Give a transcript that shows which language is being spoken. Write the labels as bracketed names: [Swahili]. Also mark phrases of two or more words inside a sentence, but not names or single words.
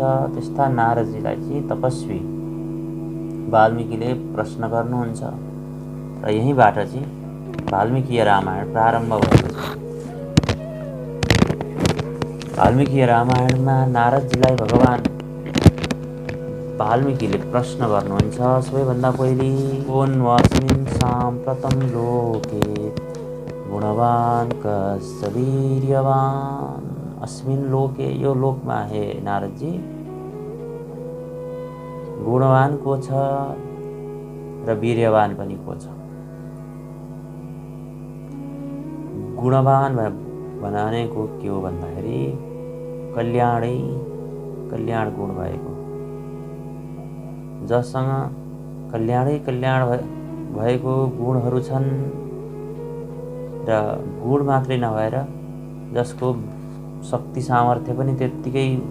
[Nepali] त्यस्ता नारदजीलाई चाहिँ तपस्वी वाल्मीकिले प्रश्न गर्नुहुन्छ र यहीँबाट चाहिँ वाल्मीकि रामायण प्रारम्भ भएको छ। वाल्मीकि रामायणमा नारदजीलाई भगवान वाल्मीकिले प्रश्न गर्नुहुन्छ। सबैभन्दा पहिले [Sanskrit] कोन्वस्मिन् साम्प्रतं लोके गुणवान् कस्य वीर्यवान्। अस्मिन् लोके [Nepali] यो लोकमा हे नारदजी गुणवान को छ र वीर्यवान पनि को छ। गुणवान भनेको के हो भन्दाखेरि कल्याण गुण भएको, जससँग कल्याण भएको गुणहरू छन् र गुण मात्रै नभएर जसको शक्ति सामर्थ्य पनि त्यत्तिकै